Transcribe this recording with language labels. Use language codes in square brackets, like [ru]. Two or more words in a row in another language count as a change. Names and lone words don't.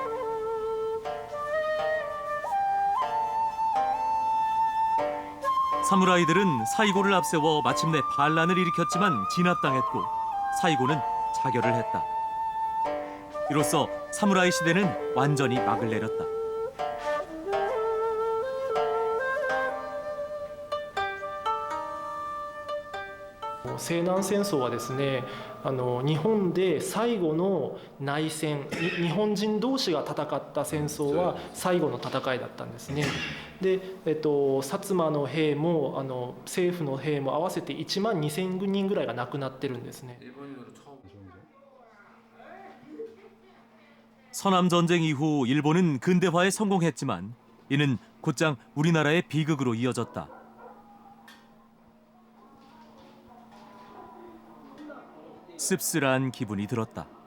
[ko] 사무라이들은 사이고를 앞세워 마침내 반란을 일으켰지만 진압당했고 사이고는 자결을 했다. 이로써 사무라이 시대는 완전히 막을 내렸다. [ja] 西南戦争はですね、日本で最後の内戦、日本人同士が戦った戦争は最後の戦いだったんですね。で、薩摩の兵も政府の兵も合わせて1万2000人ぐらいが亡くなってるんですね。 [ko] 서남 전쟁 이후 일본은 근대화에 성공했지만 이는 곧장 우리나라의 비극으로 이어졌다. 씁쓸한 기분이 들었다.